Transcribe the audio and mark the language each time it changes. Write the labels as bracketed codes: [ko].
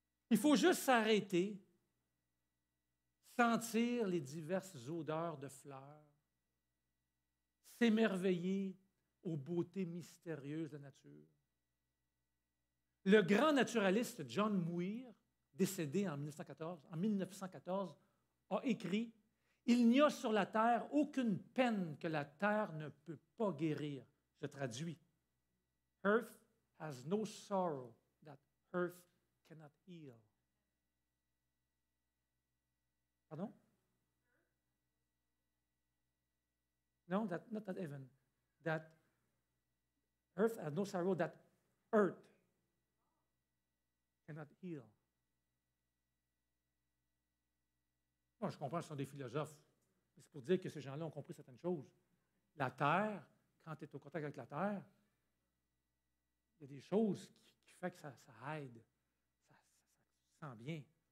[fr] Il faut juste s'arrêter, sentir les diverses odeurs de fleurs, s'émerveiller aux beautés mystérieuses de la nature. Le grand naturaliste John Muir, décédé en 1914, a écrit « Il n'y a sur la terre aucune peine que la terre ne peut pas guérir. » Je traduis. [en] Earth has no sorrow that earth cannot heal. [fr] Pardon? [en] No, not that heaven. That earth has no sorrow that earth cannot heal. [fr] Bon, je comprends que ce sont des philosophes, mais c'est pour dire que ces gens-là ont compris certaines choses. La terre, quand tu es au contact avec la terre, il y a des choses qui font que ça aide, ça sent bien.